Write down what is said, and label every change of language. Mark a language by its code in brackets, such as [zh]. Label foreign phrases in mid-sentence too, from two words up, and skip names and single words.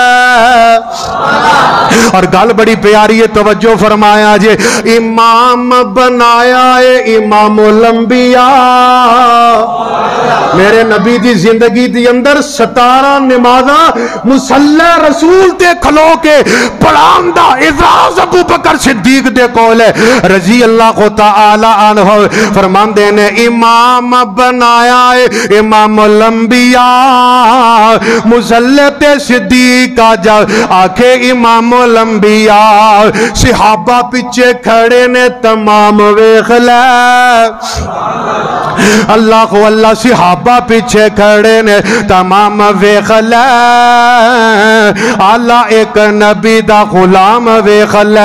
[pa] ਔਰ ਗੱਲ ਬੜੀ ਪਿਆਰੀ ਹੈ, ਤਵੱਜੋ ਫ਼ਰਮਾਇਆ ਜੇ, ਇਮਾਮ ਬਣਾਇਆ ਹੈ [ar] إمام الأنبياء. [pa] ਮੇਰੇ ਨਬੀ ਦੀ ਜ਼ਿੰਦਗੀ ਦੀ ਅੰਦਰ 17 ਨਮਾਜ਼ਾਂ ਮੁਸੱਲਾ ਰਸੂਲ ਤੇ ਖਲੋ ਕੇ ਪੜ੍ਹਾਣ ਦਾ ਇਜਾਜ਼ ਅਬੂ ਬਕਰ ਸਿੱਦੀਕ ਦੇ ਕੋਲ ਹੈ [ar] رضي الله تعالى عنه. [pa] ਫ਼ਰਮਾਂਦੇ ਨੇ ਇਮਾਮ ਬਣਾਇਆ ਹੈ [ar] إمام الأنبياء, [pa] ਮੁਸੱਲੇ ਤੇ ਸਿੱਦੀਕ ਜਾ ਆਖੇ [ar] إمام الأنبياء. [pa] ਸਹਾਬਾ ਪਿੱਛੇ ਖੜ੍ਹੇ ਨੇ ਤਮਾਮ ਵੇਖ ਲੈ, ਅੱਲ੍ਹਾ ਕੋ ਅੱਲ੍ਹਾ, ਸਹਾਬਾ ਪਿੱਛੇ ਖੜ੍ਹੇ ਨੇ ਤਮਾਮ ਵੇਖ ਲੈ, ਅੱਲ੍ਹਾ ਇਕ ਨਬੀ ਦਾ ਗ਼ੁਲਾਮ ਵੇਖ ਲੈ।